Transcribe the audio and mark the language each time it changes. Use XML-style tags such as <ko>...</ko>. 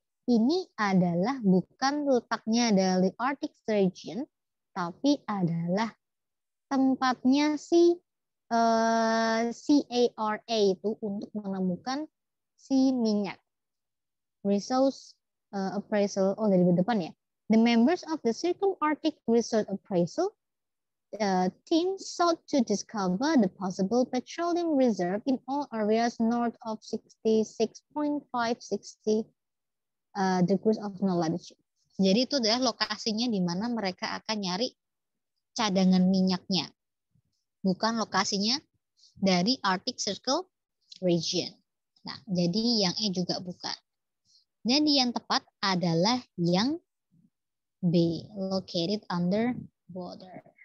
<id>Ini adalah bukan letaknya dari Arctic region, tapi adalah tempatnya si CARA itu untuk menemukan si minyak. Resource appraisal, dari depan ya.</id> <en>The members of the Circum-Arctic Research Appraisal team sought to discover the possible petroleum reserve in all areas north of 66.560 degrees of north latitude.</en> <id>Jadi itu adalah lokasinya di mana mereka akan nyari cadangan minyaknya. Bukan lokasinya dari Arctic Circle region. Nah, jadi yang E juga bukan. Jadi yang tepat adalah yang B,</id> <en>located under water.</en>